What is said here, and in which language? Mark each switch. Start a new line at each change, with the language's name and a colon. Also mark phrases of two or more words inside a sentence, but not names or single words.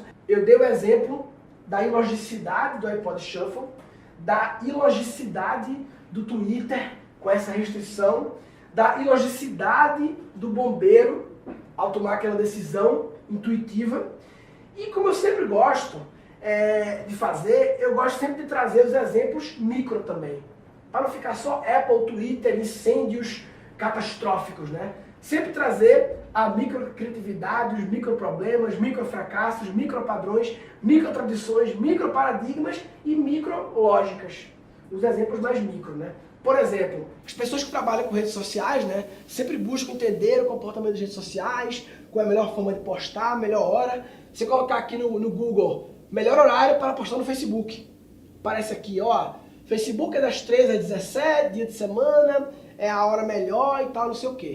Portuguese: Eu dei o exemplo da ilogicidade do iPod Shuffle, da ilogicidade do Twitter com essa restrição, da ilogicidade do bombeiro ao tomar aquela decisão intuitiva. E como eu sempre gosto de fazer, eu gosto sempre de trazer os exemplos micro também, para não ficar só Apple, Twitter, incêndios catastróficos, né? Sempre trazer a microcriatividade, os microproblemas, microfracassos, micropadrões, microtradições, microparadigmas e micrológicas. Os exemplos mais micro, né? Por exemplo, as pessoas que trabalham com redes sociais, né, sempre buscam entender o comportamento das redes sociais, qual é a melhor forma de postar, a melhor hora. Você colocar aqui no Google, melhor horário para postar no Facebook. Aparece aqui, ó, Facebook é das 13 às 17, dia de semana, é a hora melhor e tal, não sei o quê.